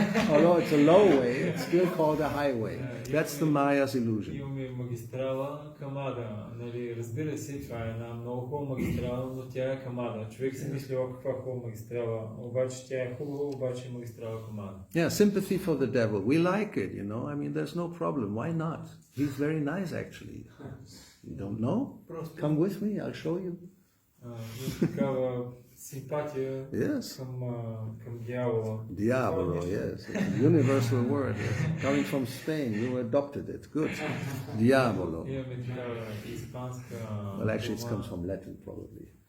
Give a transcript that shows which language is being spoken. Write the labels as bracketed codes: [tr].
[en] Although it's a low way, it's still called a highway. That's the Maya's illusion. [bg] Имаме магистрала към ада. Нали, разбира се, това е една много хубава магистрала, но тя е към ада. Човек си мисли, каква хубава магистрала, обаче тя е хубава, обаче е магистрала към ада. [en] Yeah, sympathy for the devil. We like it, I mean, there's no problem. Why not? He's very nice, actually. You don't know? Come with me, I'll show you. [bg] Такава симпатия към дявола. [en] Diavolo, yes. It's a universal word. Yes. Coming from Spain, you adopted it. Good. Diavolo. [bg] Имаме такава испанска... [en] Well, actually, it comes from Latin, probably.